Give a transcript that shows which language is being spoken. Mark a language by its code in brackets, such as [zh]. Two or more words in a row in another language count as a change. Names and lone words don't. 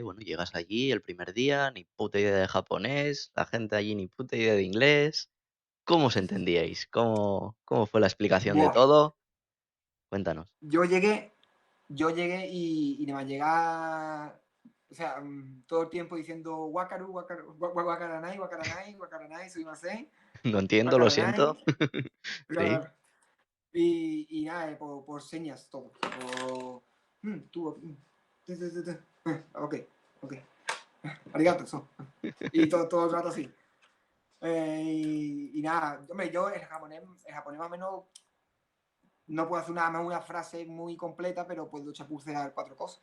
[es] Bueno, llegas allí el primer día, ni puta idea de japonés, la gente allí ni puta idea de inglés. ¿Cómo os entendíais? ¿Cómo fue la explicación de Buah. todo? Cuéntanos. Yo llegué, y nada más llegar, o sea, todo el tiempo diciendo [ja] 分かる、分かる、分からない、分からない、分からない、すみません, [es] No entiendo, lo wakaranai, siento. Sí, y nada, por señas todo. Por, tú, ok, ok, arigato, eso. Y todo el rato así. Y nada, hombre, yo el japonés más o menos no puedo hacer nada más una frase muy completa, pero puedo chapucear 4 cosas.